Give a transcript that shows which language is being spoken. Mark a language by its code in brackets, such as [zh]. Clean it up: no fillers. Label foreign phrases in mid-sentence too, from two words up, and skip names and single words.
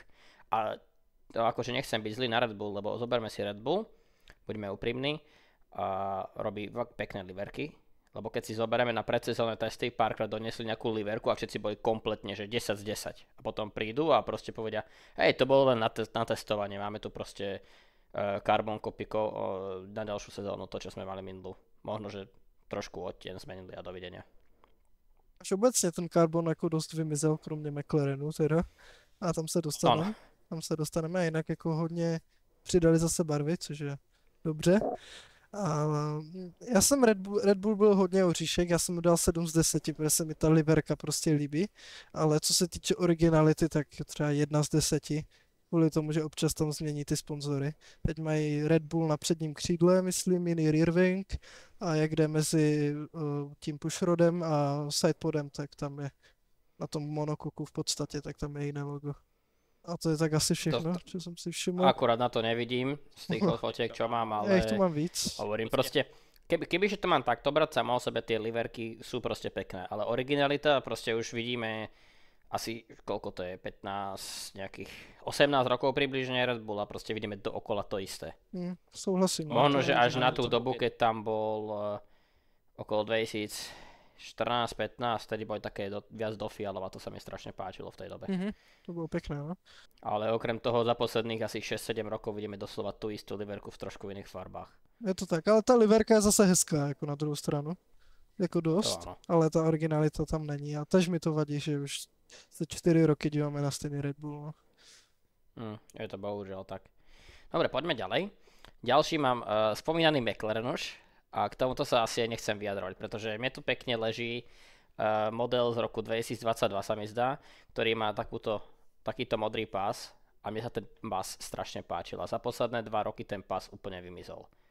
[sk] A to akože nechcem byť zlý na Red Bull, lebo zoberme si Red Bull, buďme úprimní, a robí pekné liverky, lebo keď si zoberieme na predsezónne testy, párkrát doniesli nejakú liverku a všetci boli kompletne, že 10 z 10. A potom prídu a proste povedia, hej, to bolo len na testovanie, máme tu proste carbon kopiko na ďalšiu sezónu, to čo sme mali minulú. Možno, že trošku odtieň zmenili a dovidenia. [cs] Až obecně ten karbon jako dost vymizel, kromě McLarenu teda. A tam se dostaneme. Ano. Tam se dostaneme a jinak jako hodně přidali zase barvy, což je dobře. A já jsem Red Bull byl hodně oříšek, já jsem mu dal 7 z 10, protože se mi ta liverka prostě líbí. Ale co se týče originality, tak třeba 1 z 10. Kvůli tomu, že občas tam změní ty sponzory. Teď mají Red Bull na předním křídle, myslím, jiný [en] rear wing [cs] a jak jde mezi tím pushrodem a sidepodem, tak tam je na tom monokoku v podstatě, tak tam je jiné logo. A to je tak asi všechno, čo jsem si všiml. [sk] Akurát na to nevidím z tých fotiek, čo mám, ale... Ja ich tu mám víc. Hovorím proste, kebyže to mám takto brať, samo o sebe tie liverky sú proste pekné, ale originalita proste už vidíme asi, koľko to je, 15, nejakých 18 rokov približne Red Bull a proste vidíme dookola to isté. [cs] Souhlasím. [sk] Možno, že až na tú dobu, keď tam bol okolo 2014-15, tedy boli také viac do fialova, to sa mi strašne páčilo v tej dobe. To bolo pekné, no? Ale okrem toho za posledných asi 6-7 rokov vidíme doslova tú istú liverku v trošku iných farbách. [cs] Je to tak, ale ta liverka je zase hezká, jako na druhou stranu. Jako dost, ale ta originalita tam není a tež mi to vadí, že už za 4 roky díváme na stejný Red Bull. No. [sk] Je to bohužiaľ tak. Dobre, poďme ďalej. Ďalší mám spomínaný McLaren už a k tomuto sa asi aj nechcem vyjadrovať, pretože mne tu pekne leží model z roku 2022 sa mi zdá, ktorý má takýto modrý pás a mne sa ten pás strašne páčil a za posledné 2 roky ten pás úplne vymizol.